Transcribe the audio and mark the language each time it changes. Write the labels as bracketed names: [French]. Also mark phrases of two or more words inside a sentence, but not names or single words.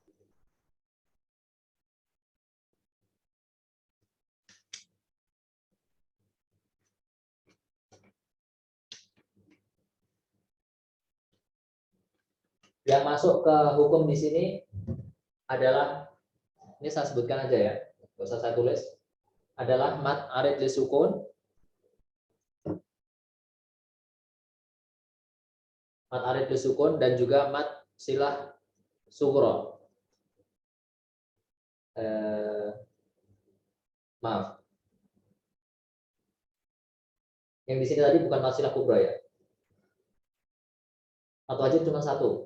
[Indonesian] Yang masuk ke hukum di sini adalah, ini saya sebutkan aja ya, nggak usah saya tulis, adalah [Arabic] مد عارض للسكون, مد عارض للسكون, [Indonesian] dan juga [Arabic] مد صلة صغرى. [Indonesian] Maaf. Yang di sini tadi bukan [Arabic] مد صلة كبرى [Indonesian] ya. [Arabic] مد واجب [Indonesian] cuma satu.